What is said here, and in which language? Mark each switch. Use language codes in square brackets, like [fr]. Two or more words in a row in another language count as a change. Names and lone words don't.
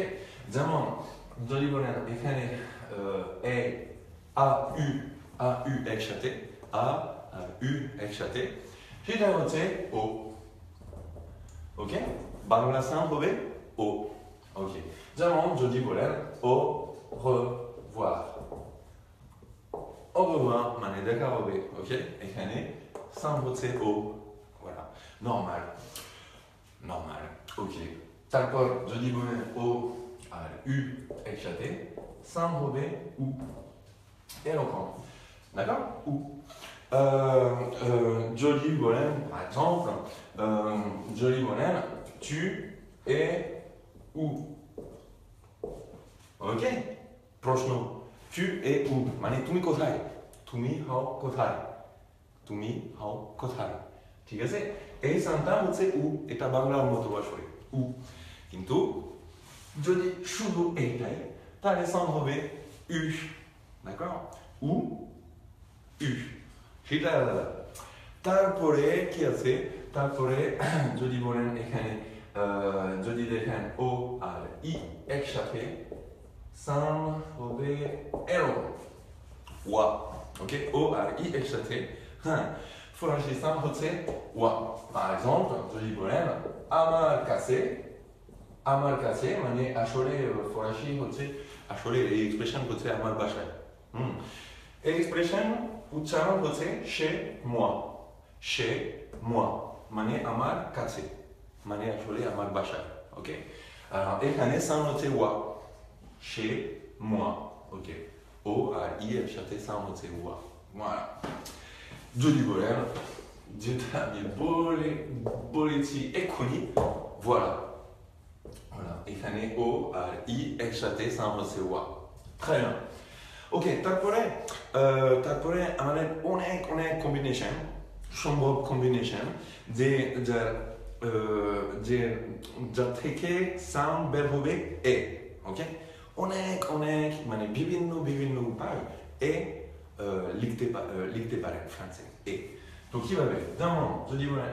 [bn] যেমন যদি বলেন এখানে a u একসাথে, a আর u একসাথে, সেটা হচ্ছে ও, ওকে? বাংলা সাউন্ড হবে ও, ওকে? যেমন যদি বলেন [fr] au revoir, [bn] মানে দেখা হবে, ওকে? এখানে সাউন্ড হচ্ছে ও, [fr] voilà, normal, [bn] ওকে? তারপর যদি বলেন ও আর উ একসাথে, সাউন্ড হবে উ, এরকম, d'accord? উ। যদি বলেন [fr] par exemple, [bn] যদি বলেন [fr] tu es où, [bn] ok? প্রশ্ন, [fr] tu es où [bn] মানে তুমি কোথায় তুমি হও কোথায় তুমি হও কোথায় ঠিক আছে এই সাউন্ডটা হচ্ছে উ এটা বাংলার মতো আসলে উ কিন্তু যদি শুধু এইটাই তাহলে সাউন্ড হবে উ d'accord উ উ সেটা আলাদা তারপরে কি আছে তারপরে যদি বলেন এখানে যদি দেখেন ও আর ই একসাথে সাউন্ড হবে এরকম ওয়া ওকে ও আর ই একসাথে হ্যাঁ ফরাসি সাউন্ড হচ্ছে ওয়া [fr] par exemple [bn] যদি বলেন আমার কাছে মানে আসলে ফরাসি হচ্ছে আসলে এই এক্সপ্রেশন হচ্ছে আমার বাসায় এই এক্সপ্রেশন উচ্চারণ হচ্ছে chez moi মানে আমার কাছে মানে আসলে আমার বাসায় ওকে এখানে সাউন্ড হচ্ছে ওয়া [fr] chez moi [bn] ওকে ও আর ই এর সাথে সাউন্ড হচ্ছে ওয়া voilà যদি বলেন যেটা আমি বলেছি এক্ষুনি [fr] voilà voilà [bn] এখানে ও আর ই একসাথে সাউন্ড হচ্ছে ওয়া [fr] très bien [bn] ওকে তারপরে আমাদের অনেক কম্বিনেশন সম্ভব কম্বিনেশন যে যা থেকে সাউন্ড বের হবে এ ওকে অনেক মানে বিভিন্ন উপায় এ লিখতে পারেন ফ্রান্সে এ তো কিভাবে যেমন যদি বলেন